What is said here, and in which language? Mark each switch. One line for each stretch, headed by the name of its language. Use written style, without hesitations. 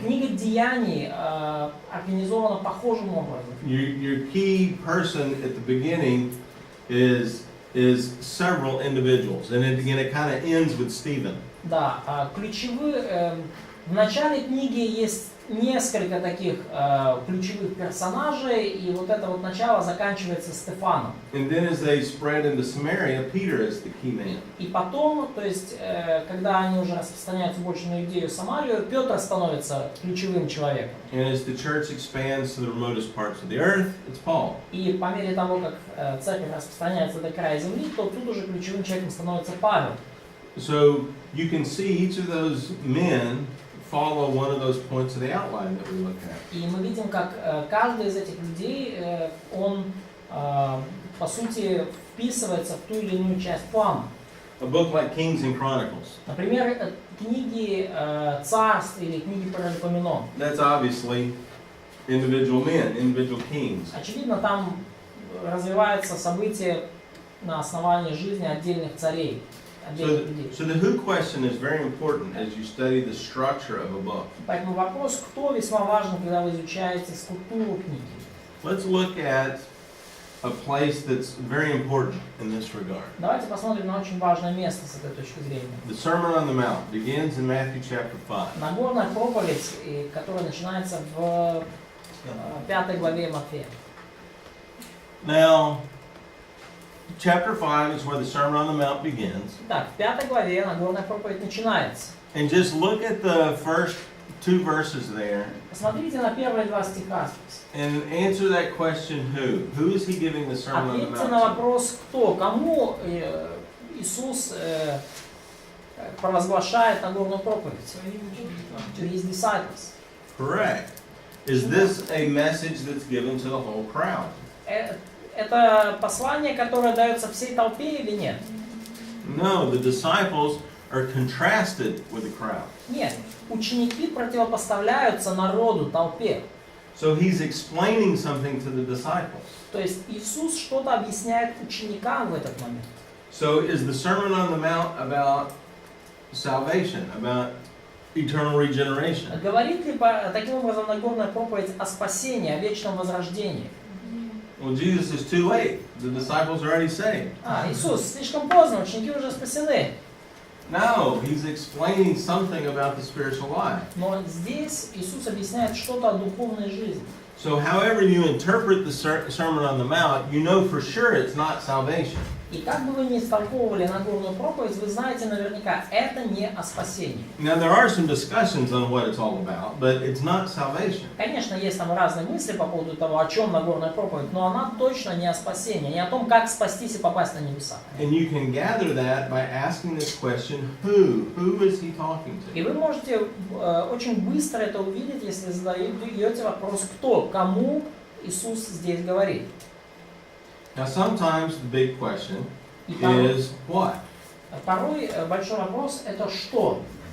Russian: Книга Деяний организована похожим образом.
English: Your key person at the beginning is several individuals, and it kind of ends with Stephen.
Russian: Да, ключевые. В начале книги есть несколько таких ключевых персонажей, и вот это вот начало заканчивается Стефаном.
English: And then as they spread into Samaria, Peter is the key man.
Russian: И потом, то есть, когда они уже распространяются больше на Иудею и Самарию, Петр становится ключевым человеком.
English: And as the church expands to the remotest parts of the earth, it's Paul.
Russian: И по мере того, как церковь распространяется до края земли, то тут уже ключевым человеком становится Павел.
English: So you can see each of those men follow one of those points of the outline that we looked at.
Russian: И мы видим, как каждый из этих людей, он, по сути, вписывается в ту или иную часть плана.
English: A book like Kings and Chronicles.
Russian: Например, книги царств или книги Паралипоменон.
English: That's obviously individual men, individual kings.
Russian: Очевидно, там развивается событие на основании жизни отдельных царей, отдельных людей.
English: So the who question is very important as you study the structure of a book.
Russian: Поэтому вопрос «кто» весьма важен, когда вы изучаете структуру книги.
English: Let's look at a place that's very important in this regard.
Russian: Давайте посмотрим на очень важное место с этой точки зрения.
English: The Sermon on the Mount begins in Matthew chapter 5.
Russian: Нагорная проповедь, которая начинается в 5 главе Матфея.
English: Now, chapter 5 is where the Sermon on the Mount begins.
Russian: Так, в 5 главе Нагорная проповедь начинается.
English: And just look at the first two verses there
Russian: Посмотрите на первые два стиха.
English: and answer that question who. Who is he giving the Sermon on the
Russian: Ответьте на
English: Mount to?
Russian: вопрос «кто?». Кому Иисус провозглашает Нагорную проповедь?
English: To his disciples. Correct. Is this a message that's given to the whole crowd?
Russian: это послание, которое дается всей толпе или нет?
English: No, the disciples are contrasted with the crowd.
Russian: Нет. Ученики противопоставляются народу, толпе.
English: So he's explaining something to the disciples.
Russian: То есть Иисус что-то объясняет ученикам в этот момент.
English: So is the Sermon on the Mount about salvation, about eternal regeneration?
Russian: Говорит ли таким образом Нагорная проповедь о спасении, о вечном возрождении?
English: Well, Jesus is too late. The disciples are already saved.
Russian: Иисус, слишком поздно, ученики уже спасены.
English: No, he's explaining something about the spiritual life.
Russian: Но здесь Иисус объясняет что-то о духовной жизни.
English: So however you interpret the Sermon on the Mount, you know for sure it's not salvation.
Russian: И как бы вы ни истолковывали Нагорную проповедь, вы знаете наверняка, это не о спасении.
English: Now there are some discussions on what it's all about, but it's not salvation.
Russian: Конечно, есть там разные мысли по поводу того, о чем Нагорная проповедь, но она точно не о спасении, не о том, как спастись и попасть на небеса.
English: And you can gather that by asking this question, who? Who is he talking
Russian: И
English: to?
Russian: вы можете очень быстро это увидеть, если задаете вопрос, кто, кому Иисус здесь говорит.
English: Now sometimes the big question
Russian: И порой,
English: is what?
Russian: порой большой вопрос это что?